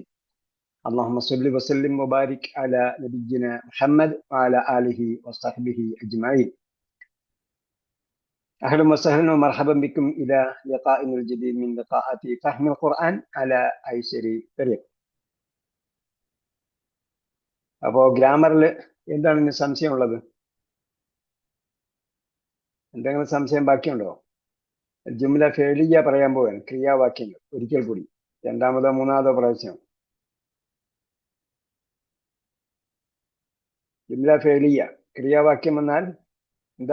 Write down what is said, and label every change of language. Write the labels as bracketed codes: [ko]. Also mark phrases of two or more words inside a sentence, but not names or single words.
[ar] اللهم صل وسلم وبارك على نبينا محمد وعلى آله وصحبه أجمعين. أهلا وسهلا ومرحبا بكم إلى لقاء الجديد من لقاءات فهم القرآن على أيسر طريق. [ml] അപ്പോൾ ഗ്രാമറിൽ എന്താണ് ഇന്ന് സംശയമുള്ളത്? എന്തെങ്കിലും സംശയം ബാക്കിയുണ്ടോ? [ar] جملة فعلية [ml] പറയാൻ പോവാണ്, ക്രിയാവാക്യങ്ങൾ. ഒരിക്കൽ കൂടി രണ്ടാമതോ മൂന്നാമതോ പ്രാവശ്യം. [ar] جملة فعلية [ml] ക്രിയാവാക്യം എന്നാൽ എന്താ?